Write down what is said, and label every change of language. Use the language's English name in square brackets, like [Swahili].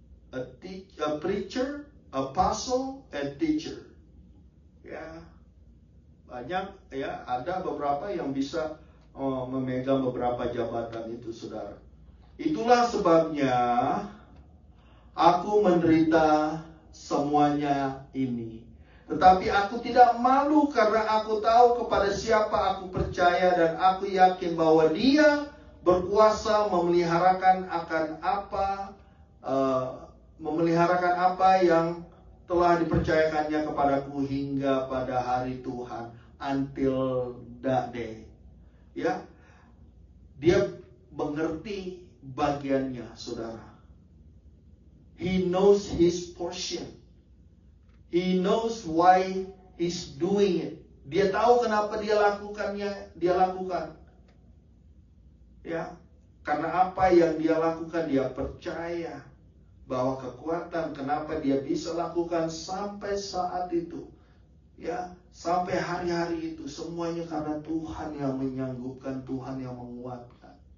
[English] A preacher, apostle, and teacher, ya. [Indonesian] Banyak, ya, ada beberapa yang bisa memegang beberapa jabatan itu, saudara. Itulah sebabnya aku menderita semuanya ini. Tetapi aku tidak malu karena aku tahu kepada siapa aku percaya, dan aku yakin bahwa Dia berkuasa memeliharakan apa yang telah dipercayakannya kepadaku hingga pada hari Tuhan, [English] until that day. [Indonesian] Ya, Dia mengerti bagiannya, saudara. [English] He knows his portion. He knows why he's doing it. [Indonesian] Dia tahu kenapa dia lakukan. Ya, karena apa yang dia lakukan, dia percaya bahwa kekuatan kenapa dia bisa lakukan sampai saat itu, ya, sampai hari-hari itu, semuanya karena Tuhan yang menyanggupkan, Tuhan yang menguatkan.